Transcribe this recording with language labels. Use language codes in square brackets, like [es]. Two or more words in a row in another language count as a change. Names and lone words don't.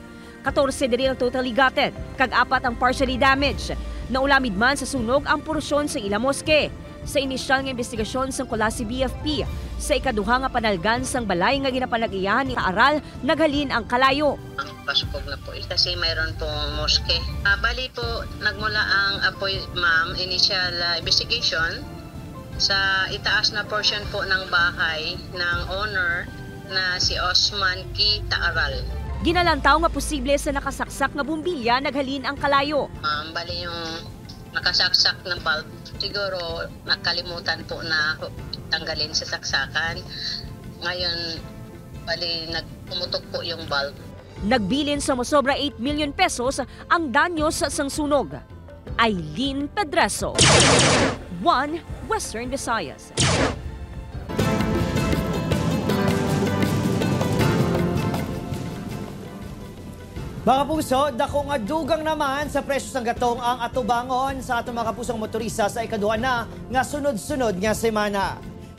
[hil] 14 diri ang [en] totally gutted, [hil] kag 4 ang [en] partially damaged. [hil] Naulamid man sa sunog ang porsyon sa ilang moske. Sa inisyal nga investigasyon sang Kulasi BFP, sa ikaduha nga panalgan sang balay nga ginapanag-iyahan ni Aral, naghalin ang kalayo. [tl] Ang pasupog na po kasi mayroon pong moske. Bali po, nagmula ang apoy, ma'am, [en] initial investigation [tl] sa itaas na portion po ng bahay ng owner na si Osman K. Taaral. [hil] Ginalantaw nga posible sa nakasaksak nga bumbilya naghalin ang kalayo. [tl] Bali yung nakasaksak ng bulb, siguro nakalimutan po na tanggalin sa saksakan. Ngayon, bali nagpumutok po yung bulb. [hil] Nagbilin sa mosobra 8 million pesos ang danyos sa sunog. Aileen Pedreso, 1 Western Visayas. Mga puso, dako nga dugang naman sa presyo sang gatong ang atubangon sa atong mga kapusong motorista sa ikaduha na nga sunod-sunod nga semana.